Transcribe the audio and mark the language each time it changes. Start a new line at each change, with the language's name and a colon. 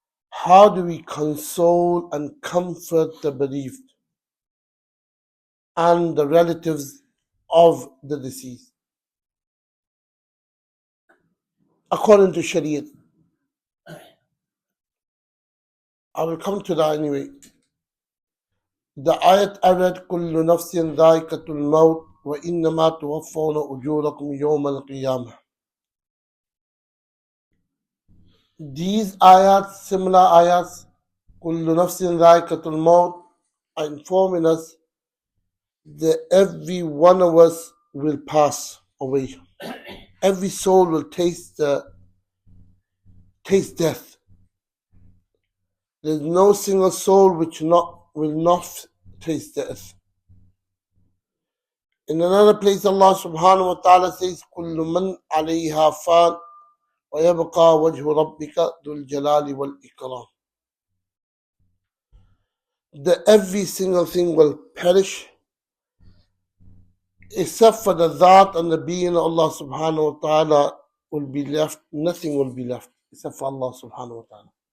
English: How do we console and comfort the bereaved and the relatives of the deceased? According to Shariat. I will come to that anyway. The ayat I read,
Arabic: كُلُّ نَفْسٍ ذَائِقَةُ الْمَوْتِ وَإِنَّمَا تُوَفَّوْنَ أُجُورَكُمْ يَوْمَ الْقِيَامَةِ.
English: These ayats, similar ayats,
Arabic: كُلُّ نَفْسٍ ذَائِقَةُ الْمَوْتِ,
English: are informing us that every one of us will pass away. Every soul will taste death. There's no single soul which will not taste death. In another place, Allah subhanahu wa ta'ala says,
Arabic: كُلُّ مَنْ عَلَيْهَا فَانٍ وَيَبْقَى وَجْهُ رَبِّكَ ذُو الْجَلَالِ وَالْإِكْرَامِ.
English: That every single thing will perish except for the Dhat and the being of Allah subhanahu wa ta'ala will be left. Nothing will be left except for Allah subhanahu wa ta'ala.